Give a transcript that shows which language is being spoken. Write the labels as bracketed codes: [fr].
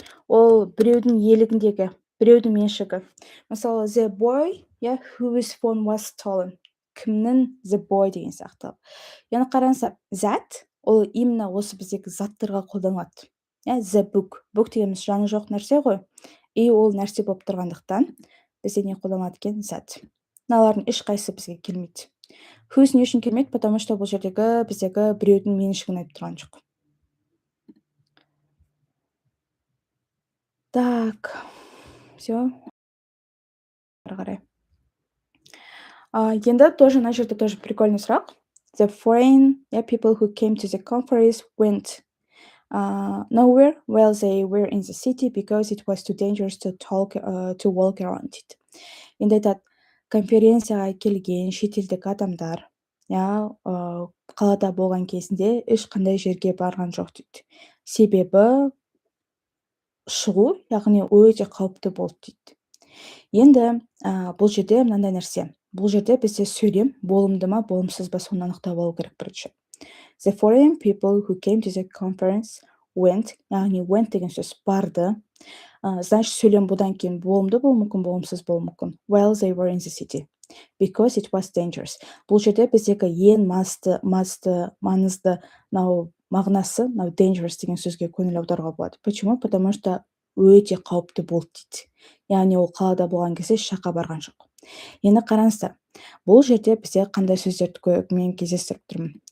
[kk] Ол біреудің иелігіндегі, біреудің меншігі. [en] Мысалы, the boy, whose phone was stolen. [kk] Кімнің [en] the boy [kk] деген сияқты. Яғни қараңыздар, that ол [ru] именно [kk] осы біздегі заттарға қолданылады. [en] The book. [kk] Book дегеніміз жаны жоқ нәрсе ғой. [ru] И [kk] ол нәрсе болып тұрғандықтан бізде не қолданылады екен? [en] That. [kk] Мыналардың ешқайсысы бізге келмейді. Whose не үшін келмейді? [ru] Потому что [kk] бұл жердегі біздегі біреудің меншігін айтып тұрған жоқ. [ru] Так, все. [kk] Қарай. Енді [ru] тоже [kk] мына жерде [ru] тоже прикольный [kk] сұрақ. [en] The foreign people who came to the conference went nowhere while they were in the city because it was too dangerous to walk around it. [kk] Енді айтады, конференцияға келген шетелдік адамдар қалада болған кезінде ешқандай жерге барған жоқ дейді. Себебі шығу, яғни өте қауіпті болды дейді. Енді бұл жерде мынандай нәрсе. Бұл жерде бізде сөйлем болымды ма, болымсыз ба, соны анықтап алу керек бірінші. [en] The foreign people who came to the conference went, [kk] яғни went деген сөз барды. [ru] Значит, [kk] сөйлем бұдан кейін болымды болуы мүмкін, болымсыз болуы мүмкін. [en] While they were in the city. Because it was dangerous. [kk] Бұл жерде біздегі ең маңызды мағынасы dangerous деген сөзге көңіл аударуға болады. [ru] Почему? Потому что [kk] өте қауіпті болды дейді. Яғни ол қалада болған кезде жаққа барған жоқ. Енді қараңыздар, бұл жерде бізде қандай сөздерді мен кездестіріп тұрмын.